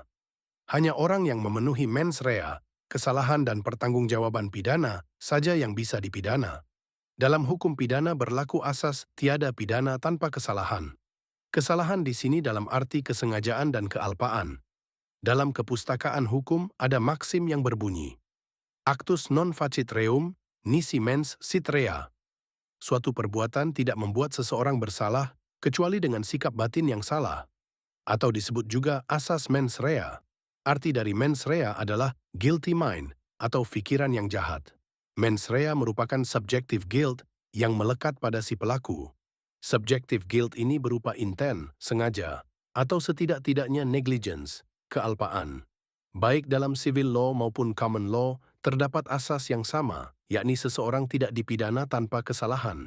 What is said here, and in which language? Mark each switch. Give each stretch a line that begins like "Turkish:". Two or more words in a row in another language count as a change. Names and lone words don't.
Indonesian: Hanya orang yang memenuhi
Latin: mens rea,
Indonesian: kesalahan dan pertanggungjawaban pidana saja yang bisa dipidana. Dalam hukum pidana berlaku asas tiada pidana tanpa kesalahan. Kesalahan di sini dalam arti kesengajaan dan kealpaan. Dalam kepustakaan hukum ada maksim yang berbunyi,
Latin: actus non facit reum, nisi mens sit rea.
Indonesian: Suatu perbuatan tidak membuat seseorang bersalah kecuali dengan sikap batin yang salah. Atau disebut juga asas
Latin: mens rea.
Indonesian: Arti dari
Latin: mens rea
Indonesian: adalah
English: guilty mind
Indonesian: atau pikiran yang jahat.
Latin: Mens rea
Indonesian: merupakan
English: subjective guilt
Indonesian: yang melekat pada si pelaku.
English: Subjective guilt
Indonesian: ini berupa intent, sengaja, atau setidak-tidaknya negligence, kealpaan. Baik dalam
English: civil law
Indonesian: maupun
English: common law,
Indonesian: terdapat asas yang sama, yakni seseorang tidak dipidana tanpa kesalahan.